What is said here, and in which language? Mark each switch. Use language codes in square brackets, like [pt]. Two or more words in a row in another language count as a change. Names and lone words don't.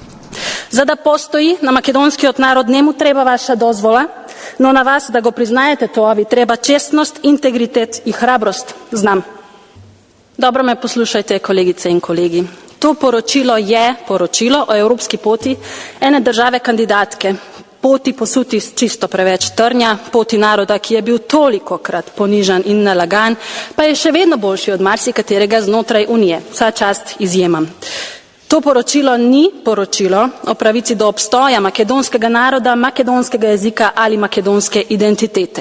[mk] За да постои, на македонскиот народ не му треба ваша дозвола, но на вас да го признаете тоа ви треба честност, интегритет и храброст. Знам. Добро ме послушајте, колегице и колеги. [sl] To poročilo je poročilo o evropski poti ene države kandidatke. Poti posuti s čisto preveč trnja, poti naroda, ki je bil tolikokrat ponižan in nalagan, pa je še vedno boljši od marsikaterega znotraj Unije. Vsa čast izjemam. To poročilo ni poročilo o pravici do obstoja makedonskega naroda, makedonskega jezika ali makedonske identitete.